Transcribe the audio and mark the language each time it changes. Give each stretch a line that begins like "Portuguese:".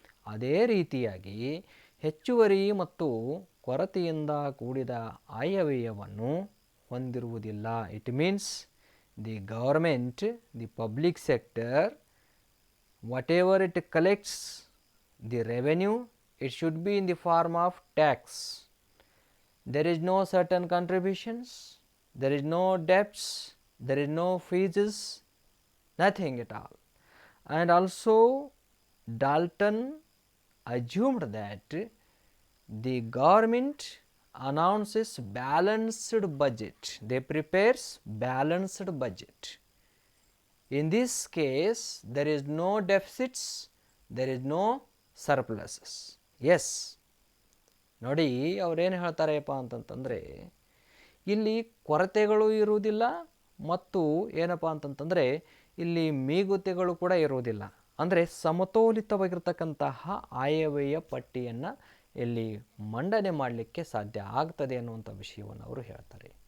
Kannada: ಅದೇ ರೀತಿಯಾಗಿ ಹೆಚ್ಚುವರಿ ಮತ್ತು ಕೊರತೆಯಿಂದ ಕೂಡಿದ ಆಯವ್ಯಯವನ್ನು ಹೊಂದಿರುವುದಿಲ್ಲ.
English: It means the government, the public sector, whatever it collects the revenue, it should be in the form of tax. There is no certain contributions, there is no debts, there is no fees, nothing at all. And also Dalton assumed that the government announces balanced budget. They prepares balanced budget. In this case there is no deficits, there is no surpluses.
Kannada: S, ನೋಡಿ ಅವರೇನು ಹೇಳ್ತಾರೆಪ್ಪ ಅಂತಂತಂದರೆ ಇಲ್ಲಿ ಕೊರತೆಗಳು ಇರುವುದಿಲ್ಲ ಮತ್ತು ಏನಪ್ಪ ಅಂತಂತಂದರೆ ಇಲ್ಲಿ ಮೀಗುತೆಗಳು ಕೂಡ ಇರುವುದಿಲ್ಲ. ಅಂದರೆ ಸಮತೋಲಿತವಾಗಿರ್ತಕ್ಕಂತಹ ಆಯವ್ಯಯ ಪಟ್ಟಿಯನ್ನು ಇಲ್ಲಿ ಮಂಡನೆ ಮಾಡಲಿಕ್ಕೆ ಸಾಧ್ಯ ಆಗ್ತದೆ ಅನ್ನುವಂಥ ವಿಷಯವನ್ನು ಅವರು ಹೇಳ್ತಾರೆ.